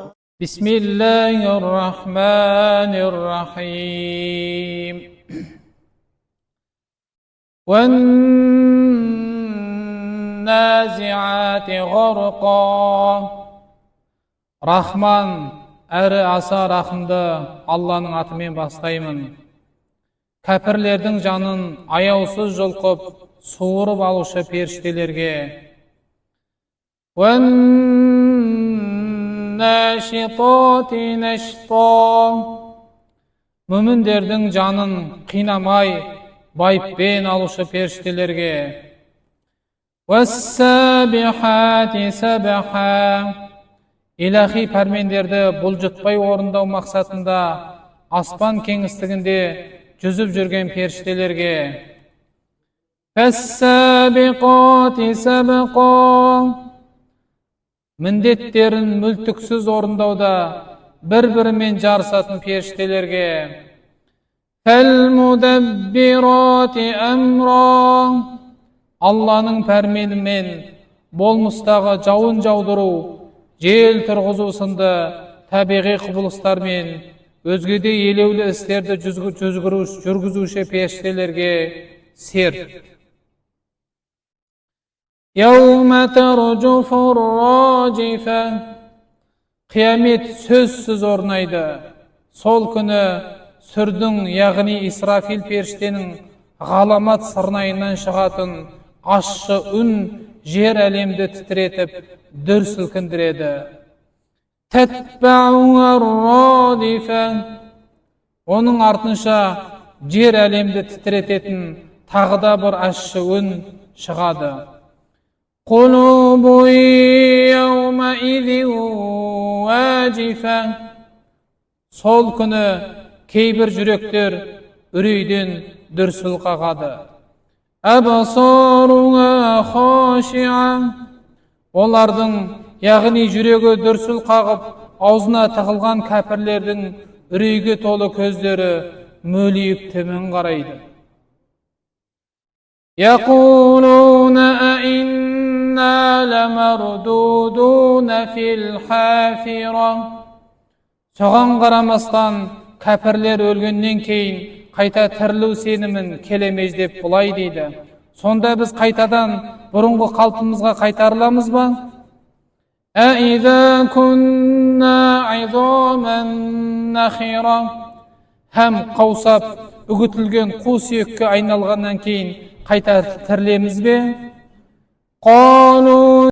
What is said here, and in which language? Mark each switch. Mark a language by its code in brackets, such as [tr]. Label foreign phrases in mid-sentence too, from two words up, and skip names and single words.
[ar] بسم الله الرحمن الرحيم. والنازعات غرقا. [kk] Рахман әрі аса рахымды Алланың атымен бастаймын. Кәпірлердің жанын аяусыз жұлқып, суырып алушы періштелерге. [ar] وَالنَّاشِطَاتِ نَشْطًا. [kk] Мүміндердің жанын қинамай, байыппен алушы періштелерге. [ar] وَالسَّابِحَاتِ سَبْحًا. [kk] Илахи пәрмендерді бұлжытпай орындау мақсатында аспан кеңістігінде жүзіп жүрген періштелерге. [ar] فَالسَّابِقَاتِ سَبْقًا. [kk] Міндеттерін мүлтіксіз орындауда бір-бірімен жарысатын періштелерге. [ar] فَالْمُدَبِّرَاتِ أَمْرًا. [kk] Алланың пәрменімен болмыстағы жауын жаудыру, жел тұрғызу сынды табиғи құбылыстармен өзгеде елеулі істерді жүргізуші періштелерге серт. [ar] يَوْمَ تَرْجُفُ الرَّاجِفَةُ. [kk] Қиямет сөзсіз орнайды. Сол күні сүрдің, яғни Исрафил періштенің ғаламат сырнайынан шығатын ащы үн жер әлемді тітіретіп, дүр сілкіндіреді. [ar] تَتْبَعُهَا الرَّادِفَةُ. [kk] Оның артынша жер әлемді тітірететін тағыда бір ащы үн шығады. [ar] قُلُوبٌ يَوْمَئِذٍ وَاجِفَةٌ. [kk] Сол күні кейбір жүректер үрейден дүрсіл қағады. [ar] أَبْصَارُهَا خَاشِعَةٌ. [kk] Олардың, яғни жүрегі дүрсіл қағып, аузына тығылған кәпірлердің үрейге толы көздері мөлиіп төмен қарайды. [ar] يَقُولُونَ أَإِنَّا لَمَرْدُودُونَ فِي الْحَافِرَةِ. [kk] Соған қарамастан кәпірлер өлгеннен кейін қайта тірілу сенімін келемез деп бұлай дейді. Сонда біз қайтадан бұрынғы қалпымызға қайтарыламыз ба? [ar] أَإِذَا كُنَّا عِظَامًا نَخِرَةً. [kk] Һәм қаусап, үгітілген қу сүйекке айналғаннан кейін қайта тірілеміз бе? [ar] قَالُوا